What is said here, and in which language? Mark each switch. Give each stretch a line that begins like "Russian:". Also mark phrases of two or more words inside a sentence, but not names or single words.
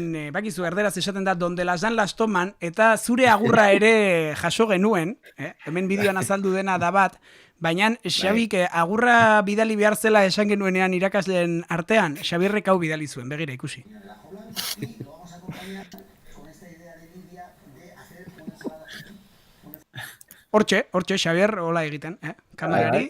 Basque: bakizu erderaz esaten da,
Spanish: donde las dan las toman,
Basque: eta zure agurra ere jaso genuen, hemen bideoan azaldu dena da bat, baina Xabik agurra bidali behar zela esan genuenean irakasleen artean, Xabirrek hau bidali zuen, begira ikusi. Hortxe, Xabier, hola egiten, kamerari.